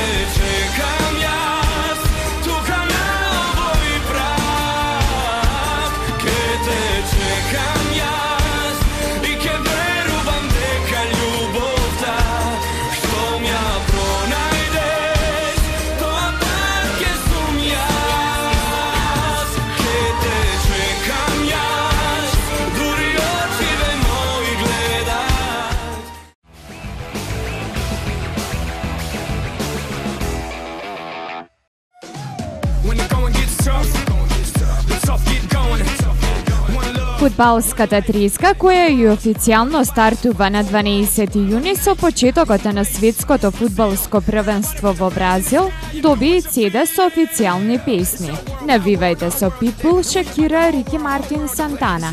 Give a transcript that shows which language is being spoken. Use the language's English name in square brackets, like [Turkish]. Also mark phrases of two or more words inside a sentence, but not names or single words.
[Macedonian] чекам јас, тука на овој праг, ке те чекам јас, и ке верувам дека љубовта што ја пронајдеш, тоа пак ке сум јас, ке те чекам јас, дури очиве мои гледат. [English] When the going gets tough, the tough get going. One love. [Macedonian] Фудбалската триска, која и официјално стартува на 12 јуни со почетокот на светското фудбалско првенство во Бразил, доби CD со официјални песни. Навивајте со Pitbull, Shakira, Рики Мартин, Сантана.